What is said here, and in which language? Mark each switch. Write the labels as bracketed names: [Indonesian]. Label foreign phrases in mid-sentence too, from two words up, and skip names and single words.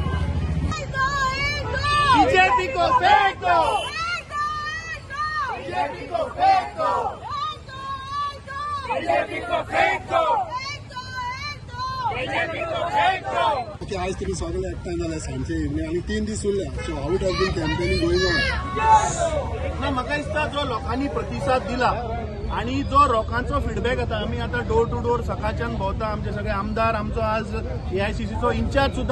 [Hindi] बीजेपी को फेंक दो, बीजेपी को फेंक दो, बीजेपी को फेंक दो, बीजेपी को फेंक दो. [Konkani] की आज तुम्ही सगळे एकठांय जाले सांजचे इवनिंग आणि 3 दीस उरले [English] so how it has been campaigning going on. [Konkani] म्हाका दिसता जो लोकांनी प्रतिसाद दिला आणि जो लोकांचो फीडबॅक येता आमी आतां [English] door to door [Konkani] सकाळच्यान भोंवता आमचे सगळे आमदार आमचो आज AICCचो इंचार्ज सुद्दां